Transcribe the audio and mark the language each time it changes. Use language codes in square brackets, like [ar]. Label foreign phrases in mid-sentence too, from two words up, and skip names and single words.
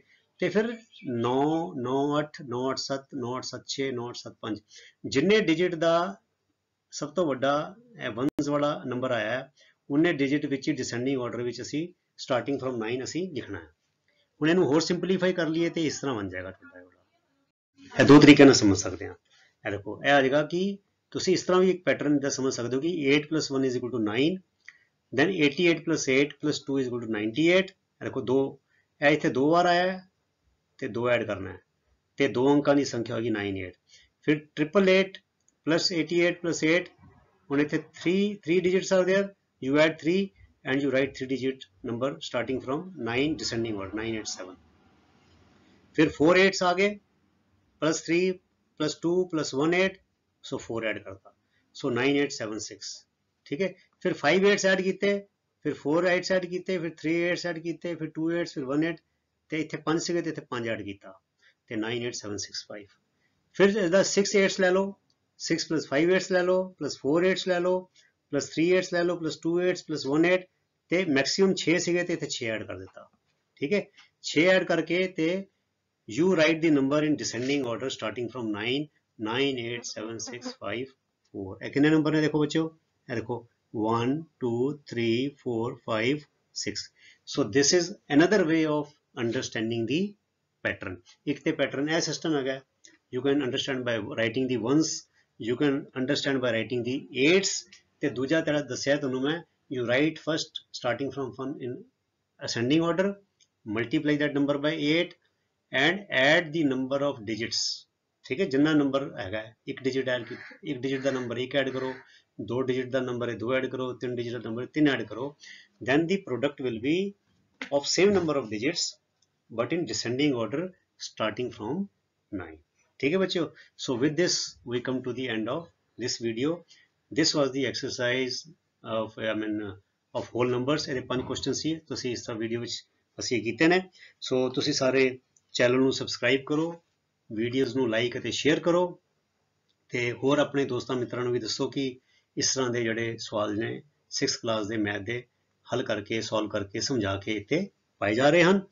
[pa] ਤੇ ਫਿਰ 9 9 8 9 8 7 9 8 7 6 9 8 7 5 ਜਿੰਨੇ ਡਿਜਿਟ ਦਾ ਸਭ ਤੋਂ ਵੱਡਾ ਵਨਸ ਵਾਲਾ ਨੰਬਰ ਆਇਆ ਹੈ, ਉਹਨੇ ਡਿਜਿਟ ਵਿੱਚ [en] descending order [pa] ਵਿੱਚ ਅਸੀਂ [en] starting from [pa] 9 ਅਸੀਂ ਲਿਖਣਾ ਹੈ। ਹੁਣ ਇਹਨੂੰ ਹੋਰ ਸਿੰਪਲੀਫਾਈ ਕਰ ਲਈਏ ਤੇ ਇਸ ਤਰ੍ਹਾਂ ਬਣ ਜਾਏਗਾ ਤੁਹਾਡਾ। ਇਹ ਦੋ ਤਰੀਕੇ ਨਾਲ ਸਮਝ ਸਕਦੇ ਹਾਂ। ਇਹ ਦੇਖੋ ਇਹ ਆ ਜਾਏਗਾ ਕਿ ਤੁਸੀਂ ਇਸ ਤਰ੍ਹਾਂ ਵੀ ਇੱਕ ਪੈਟਰਨ ਦਾ ਸਮਝ ਸਕਦੇ ਹੋ ਕਿ [en] 8 + 1 is equal to 9, then 88 + 8 + 2 is equal to 98। [pa] ਇਹ ਦੇਖੋ 2 ਇਹ ਇੱਥੇ 2 ਵਾਰ ਆਇਆ ਹੈ ਤੇ 2 ਐਡ ਕਰਨਾ ਹੈ ਤੇ 2 ਅੰਕਾਂ ਦੀ ਸੰਖਿਆ ਹੋਗੀ 98। ਫਿਰ 888 + 88 + 8, ਹੁਣ ਇੱਥੇ [en] 3 digits are there, you add 3 and you write 3 digit number starting from 9 descending order 987। [hi] फिर 4 8s आ गए, +3 +2 +1 8, सो 4 ऐड करता, सो 9876, ठीक है। फिर 5 8s ऐड किए, फिर 4 8s ऐड किए, फिर 3 8s ऐड किए, फिर 2 8s, फिर 1 8 [pa] ਤੇ ਇੱਥੇ 5 ਸੀਗੇ ਤੇ ਇੱਥੇ 5 ਐਡ ਕੀਤਾ ਤੇ 98765। ਫਿਰ ਇਹਦਾ 6 8s ਲੈ ਲਓ, 6 + 5 8s ਲੈ ਲਓ, +4 8s ਲੈ ਲਓ, +3 8s ਲੈ ਲਓ, +2 8s, +1 8 ਤੇ ਮੈਕਸਿਮਮ 6 ਸੀਗੇ ਤੇ ਇੱਥੇ 6 ਐਡ ਕਰ ਦਿੱਤਾ, ਠੀਕ ਹੈ। 6 ਐਡ ਕਰਕੇ ਤੇ [en] you write the number in descending order starting from 9 9 8 7 6 5 4। [pa] ਇਹ ਕਿੰਨੇ ਨੰਬਰ ਨੇ ਦੇਖੋ ਬੱਚਿਓ, ਇਹ ਦੇਖੋ 1 2 3 4 5 6। [en] so this is another way of understanding the pattern। [pa] ਇੱਕ ਤੇ ਪੈਟਰਨ ਇਹ ਸਿਸਟਮ ਹੈਗਾ, [en] you can understand by writing the ones, you can understand by writing the eights, [pa] ਤੇ ਦੂਜਾ ਜਿਹੜਾ ਦੱਸਿਆ ਤੁਹਾਨੂੰ ਮੈਂ, [en] you write first starting from 1 in ascending order, multiply that number by 8 and add the number of digits, [hi] ठीक है। जिन्ना नंबर हैगा एक डिजिट ऐड, एक डिजिट का नंबर 1 ऐड करो, 2 डिजिट का नंबर 2 ऐड करो, 3 डिजिट का नंबर 3 ऐड करो, [en] then the product will be of same number of digits but in descending order starting from 9, [hi] ठीक है बच्चों। [en] so with this we come to the end of this video। this was the exercise of of whole numbers। [pa] ਇਹਦੇ 5 ਕੁਐਸਚਨ ਸੀ, ਤੁਸੀਂ ਇਸ ਤਰ੍ਹਾਂ ਵੀਡੀਓ ਵਿੱਚ ਅਸੀਂ ਕੀਤੇ ਨੇ। ਸੋ ਤੁਸੀਂ ਸਾਰੇ ਚੈਨਲ ਨੂੰ ਸਬਸਕ੍ਰਾਈਬ ਕਰੋ, ਵੀਡੀਓਜ਼ ਨੂੰ ਲਾਈਕ ਅਤੇ ਸ਼ੇਅਰ ਕਰੋ, ਤੇ ਹੋਰ ਆਪਣੇ ਦੋਸਤਾਂ ਮਿੱਤਰਾਂ ਨੂੰ ਵੀ ਦੱਸੋ ਕਿ ਇਸ ਤਰ੍ਹਾਂ ਦੇ ਜਿਹੜੇ ਸਵਾਲ ਨੇ 6th ਕਲਾਸ ਦੇ ਮੈਥ ਦੇ ਹੱਲ ਕਰਕੇ ਸੋਲਵ ਕਰਕੇ ਸਮਝਾ ਕੇ ਇੱਥੇ ਪਾਏ ਜਾ ਰਹੇ ਹਨ।